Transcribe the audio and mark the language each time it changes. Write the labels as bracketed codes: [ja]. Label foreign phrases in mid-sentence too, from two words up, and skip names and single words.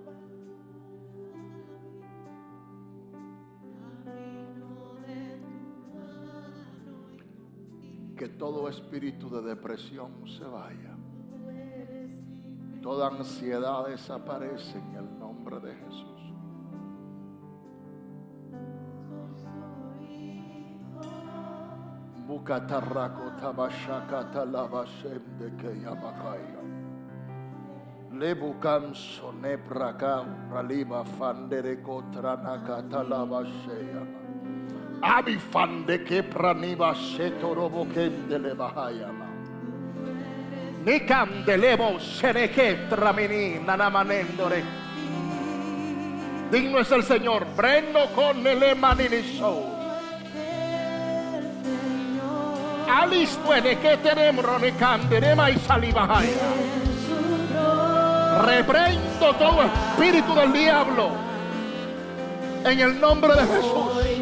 [es] Que todo espíritu de depresión se vaya. Toda ansiedad desaparece en el nombre de Jesús. Bukatarrako tabashakata lavashem de keyamakaya. Lebukan sonepraka raliba fandere kotranakata lavasheya. Abi fande ke praniva setoroboken de levahayama. Nikam de levo sereke tramini nanamanendore. Digno es el Señor. Brendo con el maniniso. Alisto de que tenemos ronecanderema y salivahaya. Reprendo todo espíritu del diablo en el nombre de Jesús.